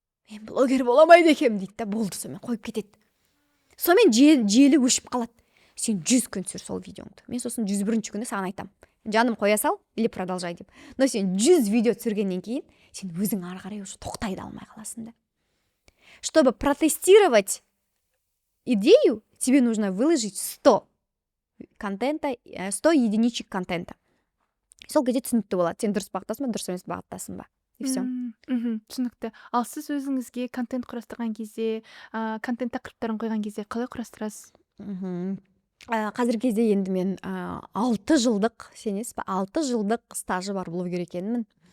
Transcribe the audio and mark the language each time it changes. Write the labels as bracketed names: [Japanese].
[Kazakh] Мен блогер боламайды екем дейді да, болды, сонымен қойып кетеді. Сонымен желі өшіп қалады. Сен 100 күн сүр сол видеоңды. Мен сосын 101-ші күні саған айтам. Жаным қоя сал [Russian] или продолжай [Kazakh] деп. Но сен 100 видео түсіргеннен кейін, сен өзің ары қарай уже тоқтай да алмай қаласың да. [Russian] Чтобы протестировать идею, тебе нужно выложить 100 контента, 100 единичек контента. [Kazakh] Сол кезде түсінікті болады. Сен дұрыс бағыттасың ба, дұрыс емес бағыттасың ба. [Russian] И все. [Kazakh] Түсінікті. Ал сіз өзіңізге контент құрастырған кезде, контент тақырыптарын қойған кезде қалай құрастырасыз? Қазіргі кезде енді мен 6 жылдық, сенесіз ба, 6 жылдық стажы бар блогер екенмін.